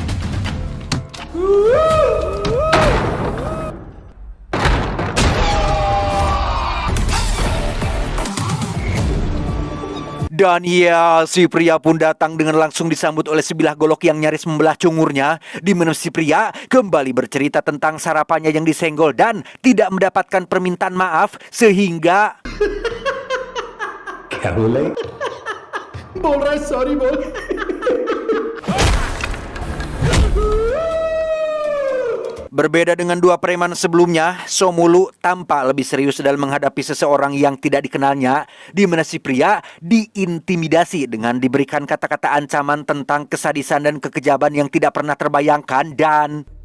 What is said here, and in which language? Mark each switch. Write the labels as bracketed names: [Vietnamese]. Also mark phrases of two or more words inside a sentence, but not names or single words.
[Indonesian] Dan ya, si pria pun datang dengan langsung disambut oleh sebilah golok yang nyaris membelah cungurnya, di mana si pria kembali bercerita tentang sarapannya yang disenggol dan tidak mendapatkan permintaan maaf sehingga [Hindi] क्या बोले बोल रहा है सॉरी बोल [Indonesian] berbeda dengan dua preman sebelumnya, Somulu tampak lebih serius dalam menghadapi seseorang yang tidak dikenalnya, di mana si pria diintimidasi dengan diberikan kata-kata ancaman tentang kesadisan dan kekejaman yang tidak pernah terbayangkan dan